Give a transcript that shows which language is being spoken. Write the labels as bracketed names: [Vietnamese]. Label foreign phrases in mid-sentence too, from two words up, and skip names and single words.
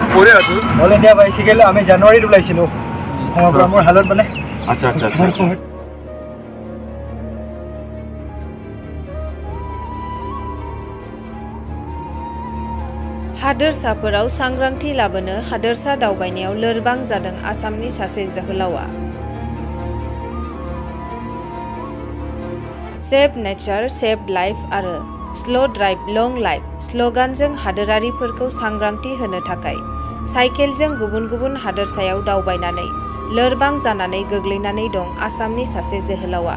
[Assamese] কৰি আছো [English] All India bicycle [Assamese] আমি জানুৱাৰীত ওলাইছিলোঁ অসমৰ পৰা মোৰ হালত মানে আচ্ছা আচ্ছা আচ্ছা [Bodo] हादोरसाफोराव सांग्रांथि लाबोनो हादोरसा दावबायनायाव लोरबां जादों आसामनि सासे जोहोलावा। [English] save nature save life [Bodo] आरो [English] slow drive long life [Bodo] स्ल'गानजों हादोरारिफोरखौ सांग्रांथि होनो थाखाय साइकेलजों गुबुन गुबुन हादोरसायाव दावबायनानै लोरबां जानानै गोग्लैनानै दं आसामनि सासे जोहोलावा।